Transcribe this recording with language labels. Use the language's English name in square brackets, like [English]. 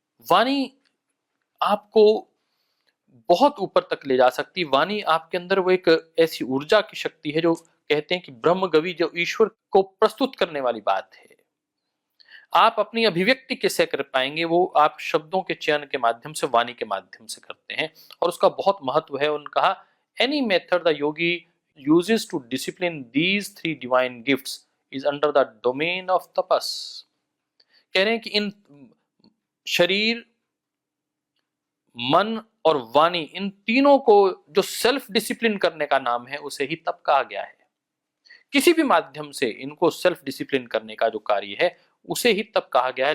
[Hindi] वाणी आपको बहुत ऊपर तक ले जा सकती। वाणी आपके अंदर वो एक ऐसी ऊर्जा की शक्ति है जो कहते हैं कि ब्रह्मगवी, जो ईश्वर को प्रस्तुत करने वाली बात है। आप अपनी अभिव्यक्ति कैसे कर पाएंगे, वो आप शब्दों के चयन के माध्यम से, वाणी के माध्यम से करते हैं, और उसका बहुत महत्व है। उन्होंने कहा, [English] Any method the yogi uses to discipline these three divine gifts is under the domain of tapas। [Hindi] कह रहे हैं कि इन शरीर, मन और वाणी, इन तीनों को जो सेल्फ डिसिप्लिन करने का नाम है, उसे ही तप कहा गया है। किसी भी माध्यम से इनको सेल्फ डिसिप्लिन करने का जो कार्य है, उसे ही तप कहा गया है।